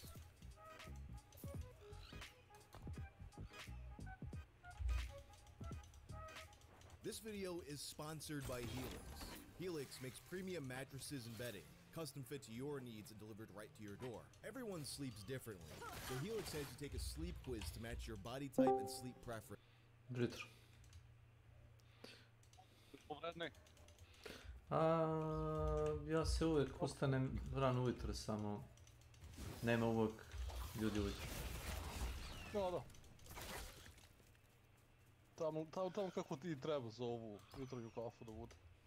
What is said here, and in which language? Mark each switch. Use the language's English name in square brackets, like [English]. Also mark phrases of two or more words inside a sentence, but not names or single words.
[English] This video is sponsored by Helix. Helix makes premium mattresses and bedding, custom fit to your needs and delivered right to your door. Everyone sleeps differently, so Helix has you take a sleep quiz to match your body type and sleep preference. [Bosnian] Jutro. Ja se uvijek ustanem rano ujutro, samo nema uvijek ljudi ujutro. Da. Tamo kako ti treba za ovu jutarnju kafu da bude.